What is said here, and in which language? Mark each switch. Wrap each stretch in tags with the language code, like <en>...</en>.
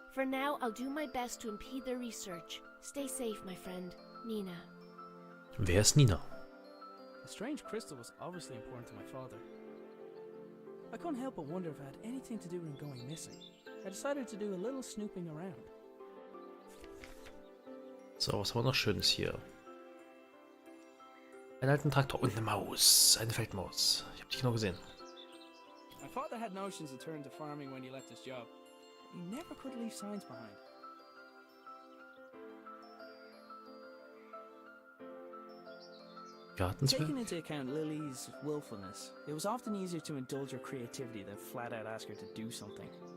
<en>For now, I'll do my best to impede their research. Stay safe, my friend. Nina.</en> <de>Wer ist Nina?</de> <en>The strange crystal was obviously important to my father. I couldn't help but wonder if it had anything to do with him going missing. I decided to do a little snooping around.</en> <de>So, was haben wir noch Schönes hier? Einen alten Traktor und eine Maus. Eine Feldmaus. Ich habe dich genau gesehen.</de> <en>My father had notions to turn to farming when he left his job. He never could leave signs behind.</en> <de>Gartenzwerg?</de> <en>Taking into account Lily's willfulness, it was often easier to indulge her creativity than flat out ask her to do something.</en>